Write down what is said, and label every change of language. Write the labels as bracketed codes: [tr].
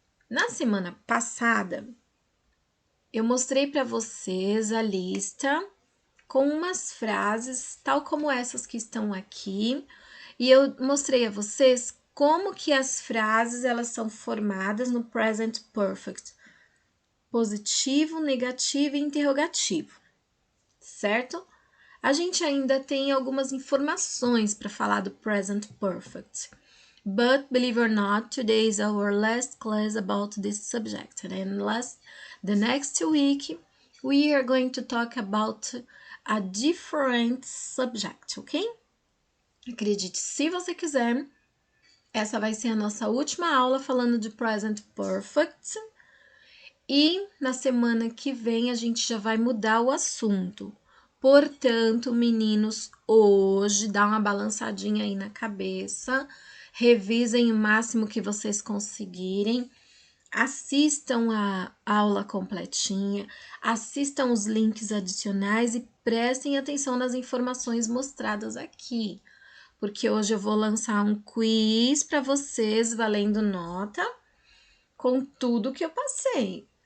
[pt] Na semana passada, eu mostrei para vocês a lista com umas frases, tal como essas que estão aqui, e eu mostrei a vocês como que as frases elas são formadas no present perfect, positivo, negativo e interrogativo, certo? A gente ainda tem algumas informações para falar do present perfect. [en] But believe or not, today is our last class about this subject. And the next week, we are going to talk about a different subject, ok? [pt] Acredite, se você quiser, essa vai ser a nossa última aula falando de present perfect. E na semana que vem a gente já vai mudar o assunto. Portanto, meninos, hoje dá uma balançadinha aí na cabeça, revisem o máximo que vocês conseguirem, assistam a aula completinha, assistam os links adicionais e prestem atenção nas informações mostradas aqui, porque hoje eu vou lançar um quiz para vocês valendo nota com tudo que eu passei.